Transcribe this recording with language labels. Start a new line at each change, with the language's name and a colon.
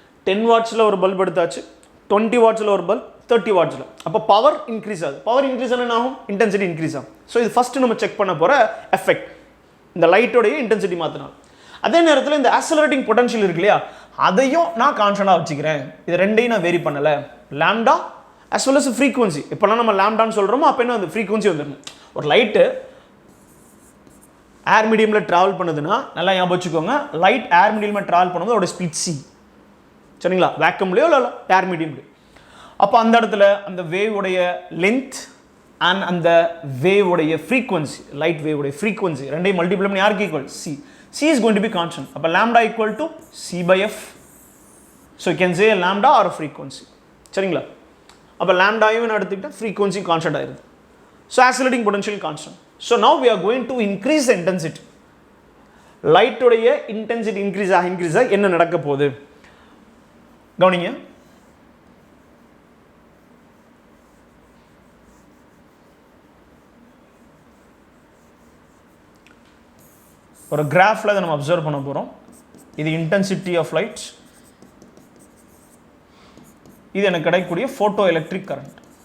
Tamil: 10 வாட்ஸில் ஒரு பல்ப் எடுத்தாச்சு, 20 வாட்ஸில் ஒரு பல்ப், 30 வாட்ஸில். அப்போ பவர் இன்க்ரீஸ் ஆகுது. பவர் இன்க்ரீஸ் ஆனால் என்ன ஆகும், இன்டென்சிட்டி இன்க்ரீஸ் ஆகும். ஸோ இது ஃபஸ்ட்டு நம்ம செக் பண்ண போகிற எஃபெக்ட், இந்த லைட்டோடைய இன்டென்சிட்டி மாற்றினால். அதே நேரத்தில் இந்த ஆக்சலரேட்டிங் பொட்டன்ஷியல் இருக்கு இல்லையா, அதையும் நான் கான்ஸ்டண்டாக வச்சுக்கிறேன். இது ரெண்டையும் நான் வேரி பண்ணலை. Lambda as well as frequency. இப்போலாம் நம்ம லாம்டான்னு சொல்கிறோமோ அப்போ என்ன, அந்த ஃப்ரீக்வன்சி வந்துடணும். ஒரு லைட்டு ஏர் மீடியமில் ட்ராவல் பண்ணுதுன்னா நல்லா ஞாபகம் வச்சுக்கோங்க, லைட் ஏர் மீடியமில் ட்ராவல் பண்ணும்போது அதோட ஸ்பிளிட் சி. சரிங்களா? வேக்கம்லையோ இல்லை ஏர் மீடியம்லையோ. அப்போ அந்த இடத்துல அந்த வேவோடைய லென்த் அண்ட் அந்த வேவோடைய ஃப்ரீக்வன்சி, லைட் வேவோடைய ஃப்ரீக்வன்சி ரெண்டையும் மல்டிப்ளை பண்ணி யாருக்கு equal, C.
English: C is going to be constant.
Tamil: அப்போ
English: lambda equal to C by F. So you can say lambda or frequency.
Tamil: சரிங்களா? அப்போ lambda-யும் நான் எடுத்துக்கிட்டேன், frequency constant ஆயிருது.
English: So accelerating potential constant. So now we are going to increase the intensity.
Tamil: லைட்டோடைய intensity increase ஆக என்ன நடக்க போகுது கவனிங்க. ஒரு கிராஃபில் இதை நம்ம அப்சர்வ் பண்ண போகிறோம். இது இன்டென்சிட்டி ஆஃப் லைட், இது எனக்கு கிடைக்கக்கூடிய ஃபோட்டோ எலக்ட்ரிக் கரண்ட்.